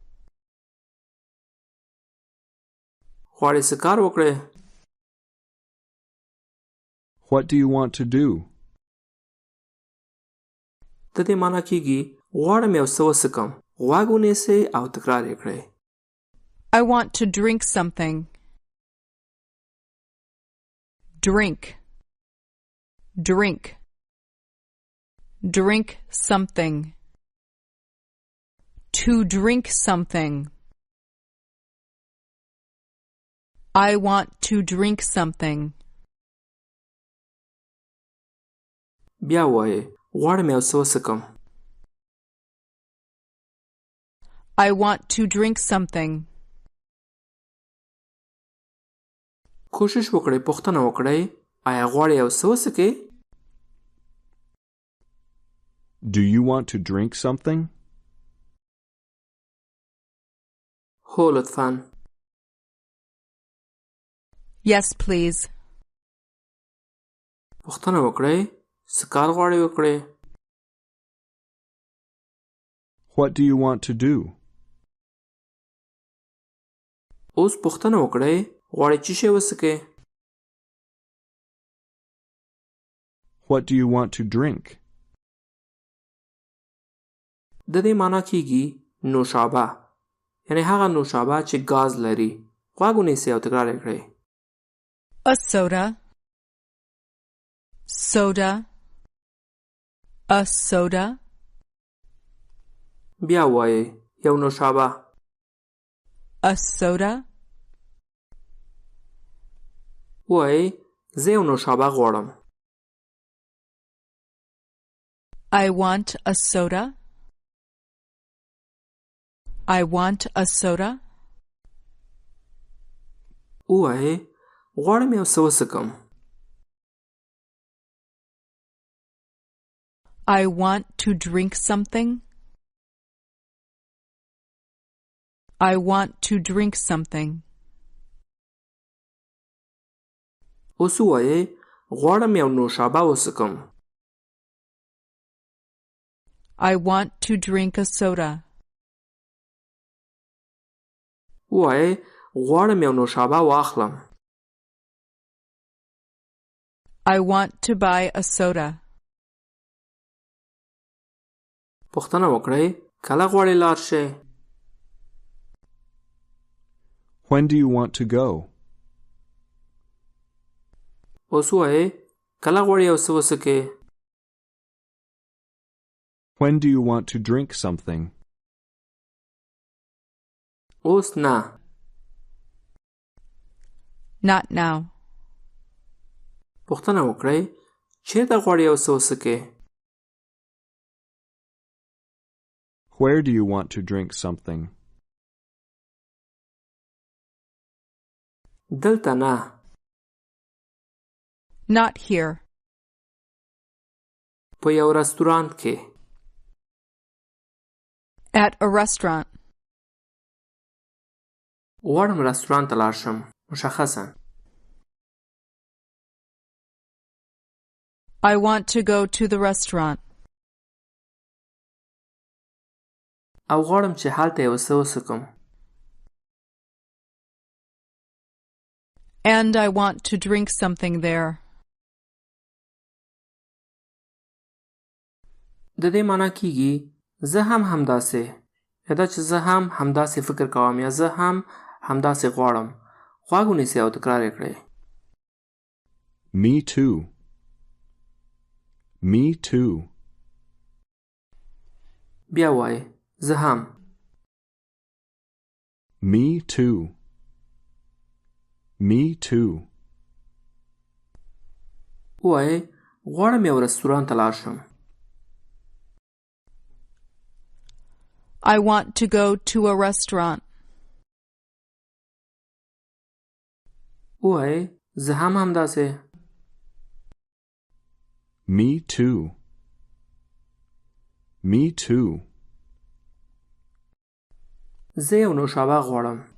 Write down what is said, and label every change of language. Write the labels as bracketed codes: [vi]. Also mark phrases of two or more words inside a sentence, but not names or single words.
[ps] غواړئ څه کار وکړئ؟ [en] What do you want to do? [ps] د دې معنا کیږي غواړم یو څه وڅښم. غوږ ونیسئ او تکرار یې کړئ. [en] I want to drink something. Drink. Drink. Drink something. To drink something. I want to drink something. [ps] بیا وایئ غواړم یو څه وڅښم. [en] I want to drink something. [ps] کوشش وکړئ پوښتنه وکړئ آیا غواړئ یو څه وڅښئ؟ [en] Do you want to drink something? [ps] هو لطفاً. [en] Yes, please. [ps] پوښتنه وکړئ څه کار غواړئ وکړئ؟ [en] What do you want to do? [ps] اوس پوښتنه وکړئ غواړئ څه شی وڅښئ؟ [en] What do you want to drink? [ps] د دې معنا کیږي نوشابه. یعنی هغه نوشابه چې ګاز لري. غوږ ونیسئ او تکرار یې کړئ. [en] A soda. Soda. A soda. [ps] بیا وایئ یو نوشابه. [en] A soda. [ps] وایئ زه یو نوشابه غواړم. [en] I want a soda. I want a soda. [ps] وایئ غواړم یو څه وڅښم. [en] I want to drink something. I want to drink something. [ps] اوس وایئ غواړم یو نوشابه وڅښم. [en] I want to drink a soda. [ps] وایئ غواړم یو نوشابه واخلم. [en] I want to buy a soda. [ps] پوښتنه وکړئ کله غواړئ لاړ شئ؟ [en] When do you want to go? [ps] اوس وایې کله غواړې یو څه وڅښې؟ [en] When do you want to drink something? [ps] اوس نه. [en] Not now. [ps] پوښتنه وکړئ چیرته غواړې یو څه وڅښې؟ [en] Where do you want to drink something? [ps] دلته نه. [en] Not here. [ps] په یو رستورانت کې. [en] At a restaurant. [ps] غواړم رستورانت ته لاړ شم. مشخصاً. [en] I want to go to the restaurant. [ps] او غواړم چې هلته یو څه وڅښم. [en] And I want to drink something there. [ps] د دې معنی کیږي زه هم همداسې یا دا چې زه هم همداسې فکر کوم یا زه هم همداسې غواړم. غوږ ونیسئ او تکرار یې کړئ. [en] Me too. Me too. [ps] بیا وایئ زه هم. [en] Me too. Me too. [ps] وایئ غواړم یو رستورانت ته لاړ شم. [en] I want to go to a restaurant. [ps] وایئ زه هم همداسې. [en] Me too. Me too. [ps] زه یو نوشابه غواړم.